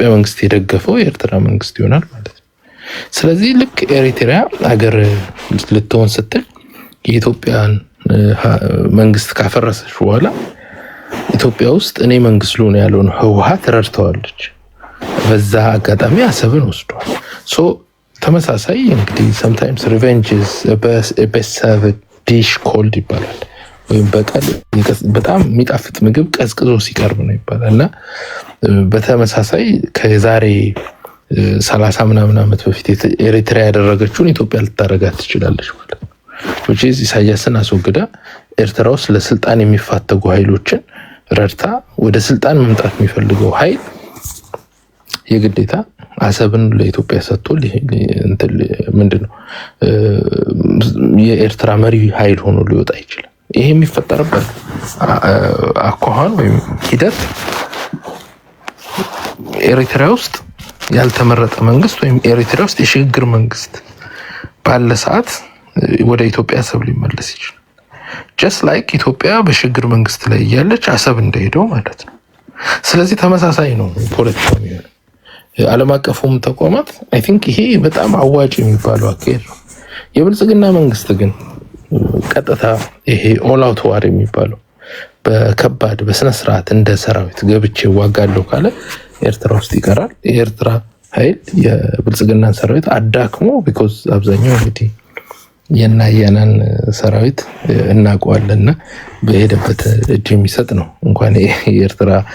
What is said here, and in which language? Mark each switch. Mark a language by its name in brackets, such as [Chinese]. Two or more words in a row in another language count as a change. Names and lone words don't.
[Amharic] መንግስት የደገፈው የኤርትራ መንግስት ይሆናል ማለት ነው። ስለዚህ ልክ ኤሪትሪያ ሀገር ልትሆን ስትል የኢትዮጵያን መንግስት ካፈረሰች በኋላ ኢትዮጵያ ውስጥ እኔ መንግስት ልሆን ያለውን ህወሓት ረድተዋለች። በዛ አጋጣሚ አሰብን ወስዷል። ሶ ተመሳሳይ እንግዲህ [English] sometimes revenge is a best served dish cold [Amharic] ይባላል። ወይም በቀል በጣም የሚጣፍጥ ምግብ ቀዝቅዞ ሲቀርብ ነው ይባላል። እና በተመሳሳይ ከዛሬ 30 ምናምን ዓመት በፊት ኤሪትሪያ ያደረገችውን ኢትዮጵያ ልታረጋት ትችላለች ማለት ነው። [English] which is [Amharic] ኢሳያስን አስወግዳ ኤርትራ ውስጥ ለስልጣን የሚፋተጉ ኃይሎችን ረድታ ወደ ስልጣን መምጣት የሚፈልገው ኃይል የግዴታ አሰብን ለኢትዮጵያ ሰጥቶ ምንድነው የኤርትራ መሪ ኃይል ሆኖ ሊወጣ ይችላል። ይሄ የሚፈጠርበት አኳኋን ወይም ሂደት ኤሪትራ ውስጥ ያልተመረጠ መንግስት ወይም ኤሪትራ ውስጥ የሽግግር መንግስት ባለ ሰዓት ወደ ኢትዮጵያ አሰብ ሊመለስ ይችላል። [English] just like [Amharic] ኢትዮጵያ በሽግግር መንግስት ላይ ያለች አሰብ እንደሄደው ማለት ነው። ስለዚህ ተመሳሳይ ነው ፖለቲካው የሚሆነው። ዓለም አቀፉም ተቋማት [English] I think [Amharic] ይሄ በጣም አዋጭ የሚባለው አካሄድ ነው። የብልጽግና መንግስት ግን ቀጥታ ይሄ [English] all out war [Amharic] የሚባለው በከባድ በስነ ስርዓት እንደ ሰራዊት ገብቼ ዋጋለሁ ካለ ኤርትራ ውስጥ ይቀራል። የኤርትራ ኃይል የብልጽግናን ሰራዊት አዳክሞ ቢኮዝ አብዛኛው እንግዲህ የናያናን ሰራዊት እናውቀዋለንና በሄደበት እጅ የሚሰጥ ነው እንኳን የኤርትራ